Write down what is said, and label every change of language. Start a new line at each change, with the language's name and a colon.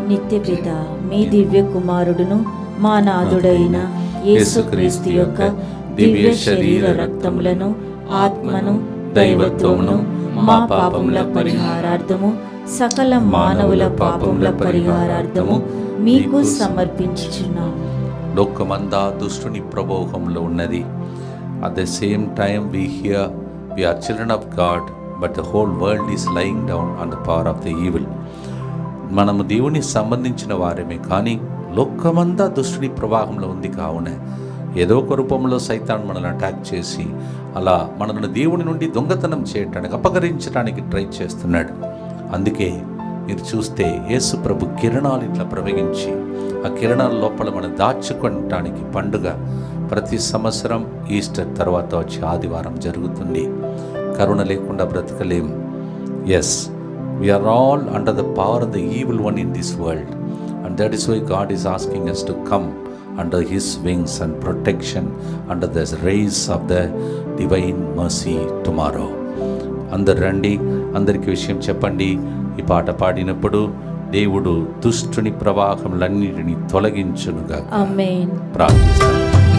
Telugu: నిత్యపిత మీ దివ్య కుమారుడును మా నాథుడైన యేసుక్రీస్తు యొక్క దివ్య శరీర రక్తములను ఆత్మను దైవత్వమును మా పాపముల పరిహారార్థము సకల మానవుల పాపముల పరిహారార్థము మీకు సమర్పించుచున్నాము. లోకమంతా దుష్టుని ప్రభోగంలో ఉన్నది.
English: At the same time we hear we are children of God, but the whole world is lying down on the power of the evil.
Telugu: మనము దేవునికి సంబంధించిన వారమే, కానీ లోకమంతా దుష్టుని ప్రవాహంలో ఉంది. కావున ఏదో ఒక రూపంలో సైతాన్ మనల్ని అటాక్ చేసి అలా మనల్ని దేవుని నుండి దొంగతనం చేయటానికి అపహరించడానికి ట్రై చేస్తున్నాడు. అందుకే మీరు చూస్తే యేసు ప్రభు కిరణాలు ఇట్లా ప్రవహించి ఆ కిరణాల లోపల మనం దాచుకోవటానికి పండుగ ప్రతి సంవత్సరం ఈస్టర్ తర్వాత వచ్చే ఆదివారం జరుగుతుంది. కరుణ లేకుండా బ్రతకలేం.
English: Yes, we are all under the power of the evil one in this world, and that is why God is asking us to come under his wings and protection under the rays of the divine mercy tomorrow.
Telugu: అందరు రండి, అందరికి విషయం చెప్పండి. ఈ పాట పాడినప్పుడు దేవుడు దుష్టుని ప్రవాహములన్నిటిని తొలగించునుగా. ఆమేన్. ప్రార్థిస్తాను.